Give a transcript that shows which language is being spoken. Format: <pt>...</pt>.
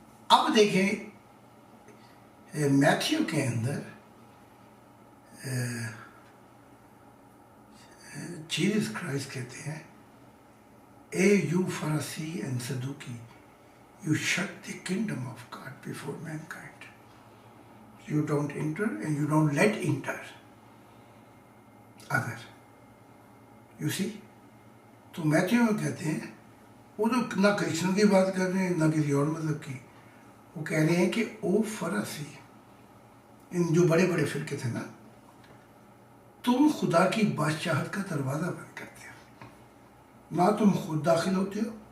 <ur>اب دیکھیں میتھیو کے اندر جیسس کرائسٹ کہتے ہیں،</ur> <en>اے you Pharisee and Sadducee, you shut the kingdom of God before mankind. You don't enter and you don't let enter other. You see?</en> <ur>تو Matthew میں کہتے ہیں، وہ تو نہ کرسچن کی بات کر رہے ہیں نہ کسی اور مذہب کی. وہ کہہ رہے ہیں کہ او فرسی، ان جو بڑے بڑے فرقے تھے نا، تم خدا کی بادشاہت کا دروازہ بند کرتے ہو، نہ تم خود داخل ہوتے ہو.</ur>